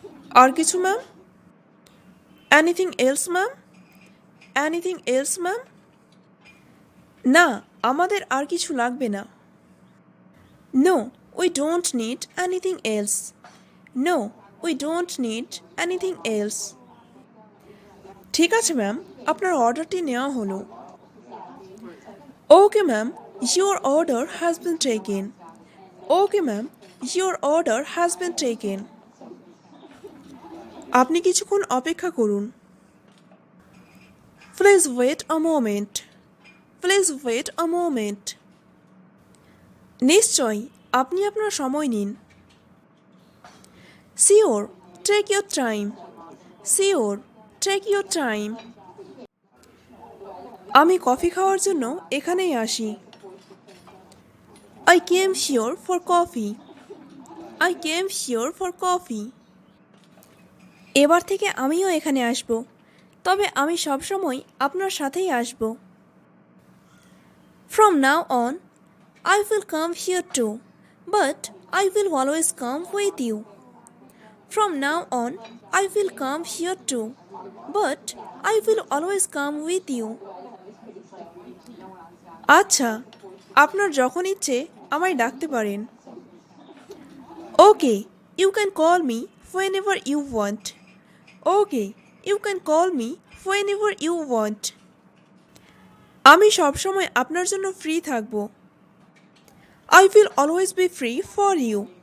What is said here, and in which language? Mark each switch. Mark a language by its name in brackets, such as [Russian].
[Bangla] আর কিছু ma'am? [English] Anything else ma'am? Anything else ma'am? [Bangla] না, আমাদের আর কিছু লাগবে না। [English] No, we don't need anything else. No, we don't need anything else. [Bangla] ঠিক আছে ম্যাম, আপনার অর্ডারটি নেওয়া হলো। [English] Okay ma'am, your order has been taken. Okay ma'am, your order has been taken. [Bangla] আপনি কিছুক্ষণ অপেক্ষা করুন। [English] Please wait a moment. Please wait a moment. [Bangla] নিশ্চয়ই, আপনি আপনার সময় নিন। [English] Sure, take your time. Sure, take your time. [Bangla] আমি কফি খাওয়ার জন্য এখানেই আসি। [English] I came here for coffee. I came here for coffee. [Bangla] এবার থেকে আমিও এখানে আসব, তবে আমি সবসময় আপনার সাথেই আসব। [English] From now on, I will come here too, but I will always come with you. From now on, I will come here too, but I will always come with you. [Bangla] আচ্ছা, আপনার যখন ইচ্ছে আমায় ডাকতে পারেন। [English] Okay, you can call me whenever you want. Okay, you can call me whenever you want. [Bangla] আমি সবসময় আপনার জন্য ফ্রি থাকব। [English] I will always be free for you.